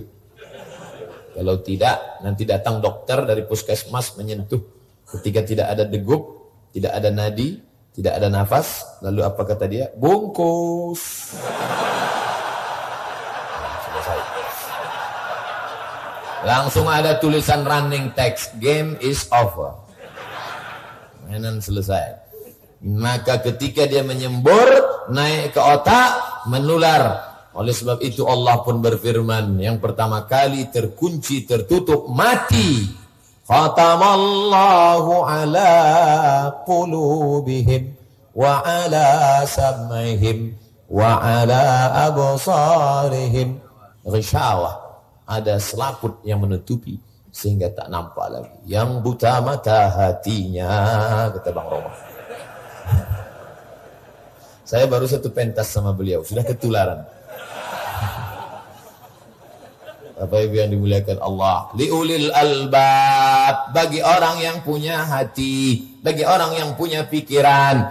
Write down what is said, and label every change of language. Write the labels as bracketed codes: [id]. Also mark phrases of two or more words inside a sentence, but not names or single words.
[id] Kalau tidak, nanti datang dokter dari puskesmas menyentuh. Ketika tidak ada degup, tidak ada nadi, tidak ada nafas, lalu apa kata dia? Bungkus. Selesai. Langsung ada tulisan [en] running text, game is over. [id] Mainan selesai. Maka ketika dia menyembur, naik ke otak, menular. Oleh sebab itu Allah pun berfirman, yang pertama kali terkunci, tertutup, mati. [ar] ختم الله على قلوبهم وعلى سمعهم وعلى أبصارهم غشاوة. [id] Ada selaput yang menutupi sehingga tak nampak lagi. Yang buta mata hatinya, kata Bang Roma. Saya baru satu pentas sama beliau, sudah ketularan. Bapak Ibu yang dimuliakan Allah, [ar] لأولي الألباب, [id] bagi orang yang punya hati, bagi orang yang punya pikiran.